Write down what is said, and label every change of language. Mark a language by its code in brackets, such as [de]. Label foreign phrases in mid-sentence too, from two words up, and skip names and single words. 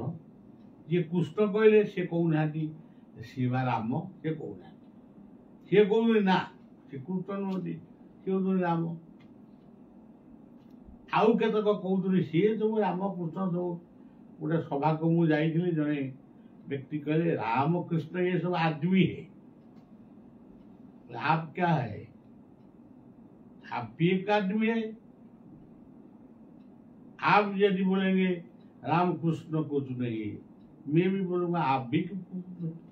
[or] ଯିଏ କୃଷ୍ଣ କହିଲେ ସେ କହୁନାହାନ୍ତି ସେ ବା ରାମ, ସେ କହୁନାହାନ୍ତି। ସିଏ କହୁଛନ୍ତି ନା ସେ କୃଷ୍ଣ ନୁହନ୍ତି, ସେ ହଉଛନ୍ତି ରାମ। ଆଉ କେତେକ କହୁଛନ୍ତି ସିଏ ସବୁ ରାମ କୃଷ୍ଣ ସବୁ। ଗୋଟେ ସଭାକୁ ମୁଁ ଯାଇଥିଲି, ଜଣେ [hi] व्यक्ति कहले रामकृष्ण ये सब आदमी है, आप क्या है? आप भी एक आदमी है। आप यदि बोलेंगे रामकृष्ण कुछ नहीं, मैं भी बोलूंगा आप भी कुछ नहीं।